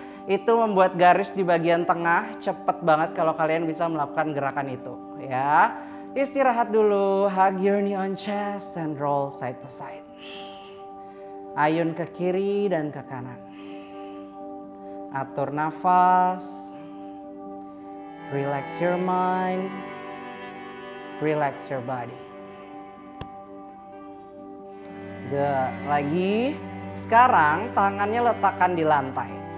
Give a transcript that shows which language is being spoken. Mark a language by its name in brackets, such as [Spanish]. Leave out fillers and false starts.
[Indonesian] Itu membuat garis di bagian tengah. Cepet banget kalau kalian bisa melakukan gerakan itu. Ya, istirahat dulu. [English] Hug your knee on chest and roll side to side. [Indonesian] Ayun ke kiri dan ke kanan. Atur nafas. [English] Relax your mind. Relax your body. Good. [Indonesian] Lagi. Sekarang tangannya letakkan di lantai.